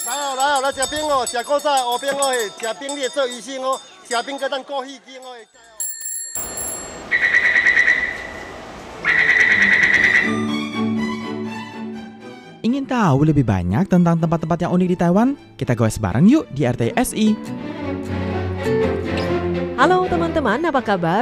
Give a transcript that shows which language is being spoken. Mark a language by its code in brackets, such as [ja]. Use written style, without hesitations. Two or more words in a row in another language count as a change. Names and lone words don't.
[nan] 来哦，来食冰哦，食古早的乌冰哦，食冰你会做医生哦，食冰甲咱过戏精哦。 [id] Ingin tahu lebih banyak tentang tempat-tempat yang unik di Taiwan? Kita goes bareng yuk di RTSI. Halo teman-teman, apa kabar?